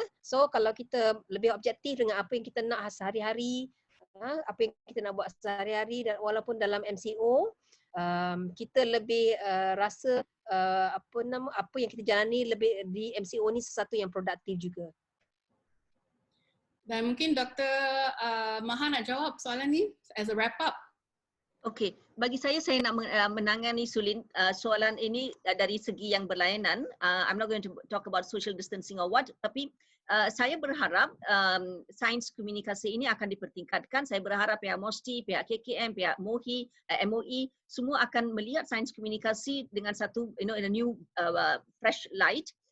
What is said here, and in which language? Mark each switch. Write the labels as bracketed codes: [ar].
[ms] So kalau kita lebih objektif dengan apa yang kita nak sehari-hari, apa yang kita nak buat sehari-hari, dan walaupun dalam MCO, kita lebih rasa apa yang kita jalani lebih di MCO ni sesuatu yang produktif juga. Dan mungkin Dr. Maha nak jawab soalan ni [en] as a wrap up. [ms] Okey, bagi saya nak menangani Sulin soalan ini dari segi yang berlainan. [en] I'm not going to talk about social distancing or what, [ms] tapi saya berharap sains komunikasi ini akan dipertingkatkan. Saya berharap pihak MOSTI, pihak KKM, pihak MOE semua akan melihat sains komunikasi dengan satu [en] in a new fresh light.